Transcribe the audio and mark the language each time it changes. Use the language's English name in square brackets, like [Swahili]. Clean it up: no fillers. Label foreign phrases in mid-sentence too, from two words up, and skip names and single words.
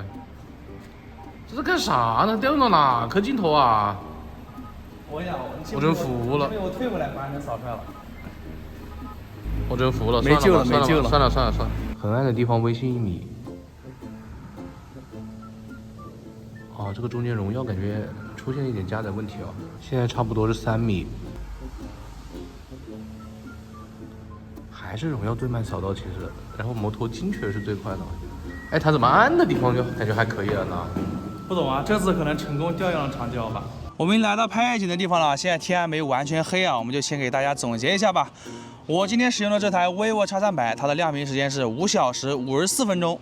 [Chinese] 這是幹啥呢？掉到哪顆鏡頭啊？我真服了。我退回來，反而能掃出來了。我真服了，沒救了，沒救了，算了。很暗的地方，微信1米。啊，這個中間榮耀感覺出現一點加載問題啊，現在差不多是3米。還是榮耀最慢掃到其實，然後摩托精確是最快的。哎，它怎麼暗的地方就感覺還可以了呢？不懂啊，這次可能成功調用了長焦吧。我們來到拍夜景的地方了，現在天還沒有完全黑啊，我們就先給大家總結一下吧。我今天使用的這台 vivo X300，它的亮屏時間是5小時54分鐘。